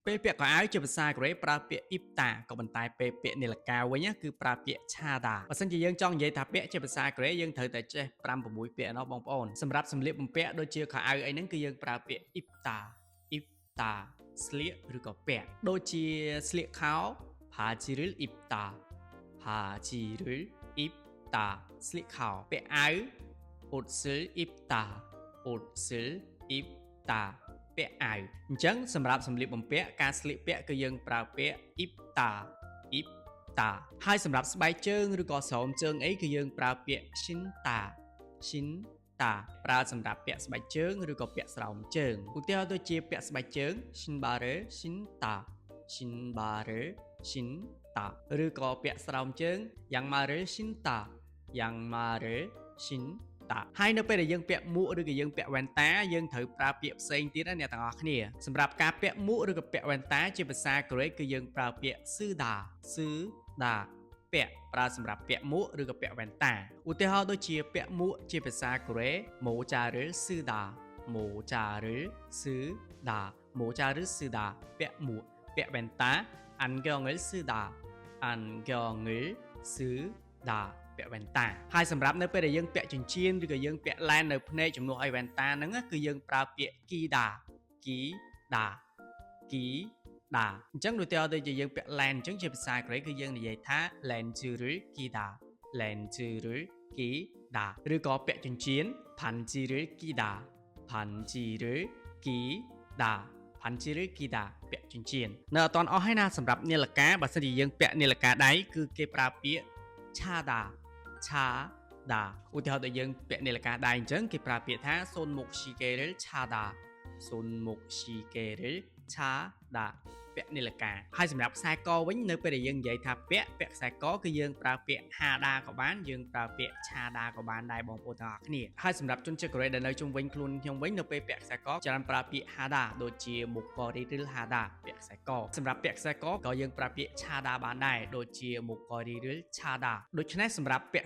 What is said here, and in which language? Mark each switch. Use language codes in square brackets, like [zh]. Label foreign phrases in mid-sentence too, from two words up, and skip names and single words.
[km] ពេលពាក់ខោអាវជាភាសាកូរ៉េប្រើពាក្យ ipta ក៏ប៉ុន្តែពេលពាក្យនាឡិកាវិញគឺប្រើពាក្យ chada បើសិនជាយើងចង់និយាយថាពាក្យជាភាសាកូរ៉េយើងត្រូវតែចេះ5 6ពាក្យណោះបងប្អូនសម្រាប់សម្លៀកបំពាក់ដូចជាខោអាវអីហ្នឹងគឺយើងប្រើពាក្យ [ko] 입다 입다 [km] ស្លៀកឬក៏ពាក់ដូចជាស្លៀកខោ [ko] 바지를 입다 바지를 입다 [km] ស្លៀកខោពាក់អាវ [ko] 옷을 입다 옷을 입다 [km] ពាក់អាវអញ្ចឹងសម្រាប់សម្លៀកបំពាក់ការស្លៀកពាក់គឺយើងប្រើពាក្យ [ko] 입다 입다 [km] ហើយសម្រាប់ស្បែកជើងឬក៏ស្រោមជើងអីគឺយើងប្រើពាក្យ [ko] 신다 신다 [km] ប្រើ សម្រាប់ពាក់ស្បែកជើងឬក៏ពាក់ស្រោមជើងឧទាហរណ៍ដូចជាពាក់ស្បែកជើង [ko] 신발을 신다 신발을 신다 [km] ឬក៏ពាក់ស្រោមជើង [ko] 양말을 신다 양말을 신다 [km] ហើយនៅពេល ដែលយើងពាក់មួកឬក៏យើងពាក់វ៉ែនតាយើងត្រូវប្រើពាក្យផ្សេងទៀតណាអ្នកទាំងអស់គ្នាសម្រាប់ការពាក់មួកឬក៏ពាក់វ៉ែ នតាជាភាសាកូរ៉េគឺយើងប្រើពាក្យ [ko] 쓰다 쓰다 [km] ពាក់ប្រើសម្រាប់ពាក់មួកឬក៏ពាក់វ៉ែនតាឧទាហរណ៍ដូចជាពាក់មួកជាភាសាកូរ៉េ [ko] 모자를 쓰다 모자를 쓰다 모자를 쓰다 [km] ពាក់មួកពាក់វ៉ែនតា [ko] 안경을 쓰다 안경을 쓰다 [km] ពាក់វ៉ែនតាហើយសម្រាប់នៅពេលដែលយើងពាក់ចិញ្ចៀនឬក៏យើងពាក់ឡែននៅភ្នែកជំនួសឲ្យវ៉ែនតាហ្នឹងគឺយើងប្រើពាក្យ [ko] 끼다 끼다 [km] kida អញ្ចឹងដូចទៅជាយើងពាក់ឡែនអញ្ចឹងជាភាសាកូរ៉េគឺយើងនិយាយថា [ko] 렌즈를 끼다 렌즈를 끼다 [km] ឬក៏ពាក់ចិញ្ចៀន [ko] 반지를 끼다 반지를 끼다 반지를 끼다 [km] ពាក់ចិញ្ចៀននៅអត់ទាន់អស់ហើយណាសម្រាប់នាឡិកាបើសិនជាយើងពាក់នាឡិកាដៃគឺគេប្រើពាក្យ [ko] 차다 차다 [km] ឧទាហរណ៍ដូចយើងពាក់នាឡិកាដៃអញ្ចឹងគេប្រើពាក្យថា [ko] 손목시계를 차다 손목시계를 차다 [km] ពាក់នាឡិកាហើយសម្រាប់ខ្សែកវិញនៅពេលដែលយើងនិយាយថាពាក់ខ្សែ កគឺយើងប្រើពាក្យ hada ក៏បានយើងប្រើពាក្យ chada ក៏បានដែរបងប្អូនទាំងអស់គ្នាហើយសម្រាប់ជនជាតិកូរ៉េដែលនៅជុំវិញខ្លួនខ្ញុំវិញនៅពេលពាក់ខ្សែកច្រើនប្រើពាក្យ hada ដូចជា mokori ឬ hada ពាក់ខ្សែកសម្រាប់ពាក់ខ្សែកក៏យើងប្រើពាក្យ chada បានដែរដូចជា mokori ឬ chada ដូច្នេះសម្រាប់ពាក់